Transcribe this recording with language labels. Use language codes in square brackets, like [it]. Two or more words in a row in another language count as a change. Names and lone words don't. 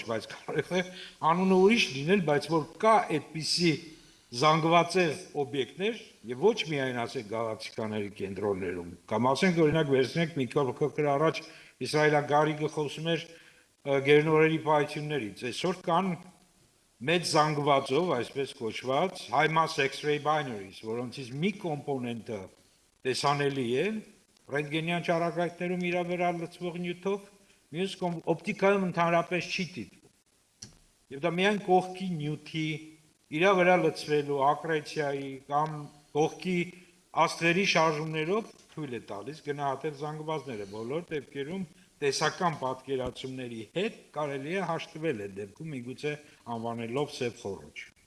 [hy] բայց կարող է անունը ուրիշ լինել, բայց որ կա այդպիսի զանգվածեղ օբյեկտներ եւ ոչ միայն ասենք գալակտիկաների կենտրոններում, կամ ասենք օրինակ վերցնենք մի քիչ առաջ իսրայելագարիգը խոսում էր գերնորերի պայթյուններից, այսօր կան մեծ զանգվածով, այսպես կոչված [en] high mass X-ray binaries, [hy] որոնցից մի կոմպոնենտը տեսանելի է ռենտգենյան ճառագայթներում իր վրա լցվող նյութով, մյուս օպտիկայում ընդհանրապես չի դիտվում։ Եվ դա միայն կողքի նյութի իր վրա լցվելու ակրեցիայի կամ կողքի աստղերի շարժումներով թույլ է տալիս գնահատել զանգվածները, բոլոր դեպքերում տեսական պատկերացումների հետ կարելի է հաշտվել այդ դեպքում միգուցե անվանելով սև խորոչ։